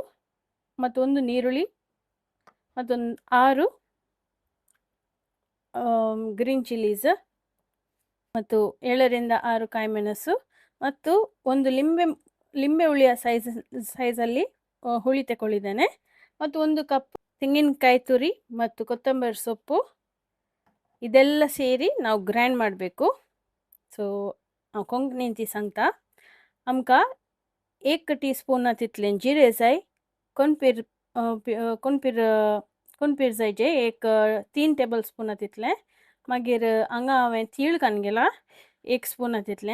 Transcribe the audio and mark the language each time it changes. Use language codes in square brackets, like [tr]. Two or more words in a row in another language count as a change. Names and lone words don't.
[kn] ಮತ್ತೊಂದು ನೀರುಳ್ಳಿ ಮತ್ತೊಂದು 6 [en] green chillies [kn] ಮತ್ತು 7 ರಿಂದ 6 ಕಾಯಿಮೆಣಸು ಮತ್ತು ಒಂದು ಲಿಂಬೆ ಹುಳಿಯ ಸೈಜಲ್ಲಿ ಹುಳಿ ತಗೊಳ್ಳಿದ್ದೇನೆ ಮತ್ತು 1 ಕಪ್ ತೆಂಗಿನಕಾಯಿ ತುರಿ ಮತ್ತು ಕೊತ್ತಂಬರಿ ಸೊಪ್ಪು ಇದೆಲ್ಲ ಸೇರಿ ನಾವು ಗ್ರೈಂಡ್ ಮಾಡಬೇಕು. [kok] सो कोंकणींची सांगता आमकां 1 टीस्पून तितलें जिरें जाय. कोणपीर कोणपीर जायचे एक 3 [en] table spoon [kok] तितलें. मागीर हांगा हांवें तीळ घालून 1 स्पून तितलें.